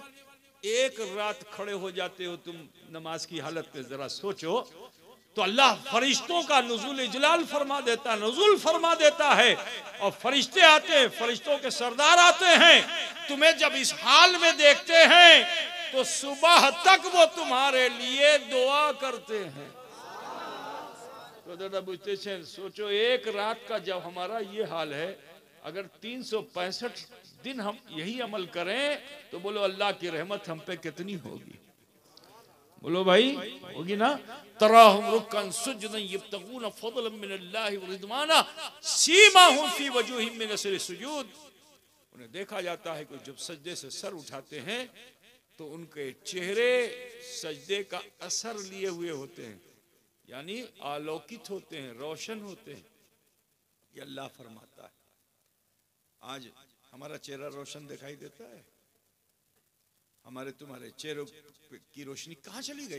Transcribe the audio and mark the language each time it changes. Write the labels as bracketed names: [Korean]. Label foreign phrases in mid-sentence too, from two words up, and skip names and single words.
[Hindi] एक रात खड़े हो जाते हो तुम नमाज की हालत में, जरा सोचो तो अल्लाह फरिश्तों का नुज़ुल इजलाल फरमा देता, नुज़ुल फरमा देता है, और फरिश्ते आते हैं, फरिश्तों के सरदार आते हैं, तुम्हें जब इस हाल में देखते हैं तो सुबह तक वो तुम्हारे लिए दुआ करते हैं। तो दादा बुझते हैं, सोचो एक रात का जब हमारा ये हाल है, अगर 365 दिन हम यही अमल करें तो बोलो अल्लाह की रहमत हम पे कितनी होगी। बोलो भाई, होगी ना। [Arabic] تراهم ركعا سجدا يبتغون فضلا من الله ورضوانا سيماهم في وجوههم من أثر سجود. [Hindi] उन्हें देखा जाता है कि जब सजदे से सर उठाते हैं तो उनके चेहरे सजदे का असर लिए हुए होते हैं, यानी आलोकित होते हैं, रोशन होते हैं। ये अल्लाह फरमाता है। आज हमारा चेहरा रोशन दिखाई देता है, हमारे तुम्हारे चेहरों की रोशनी कहाँ चली गई?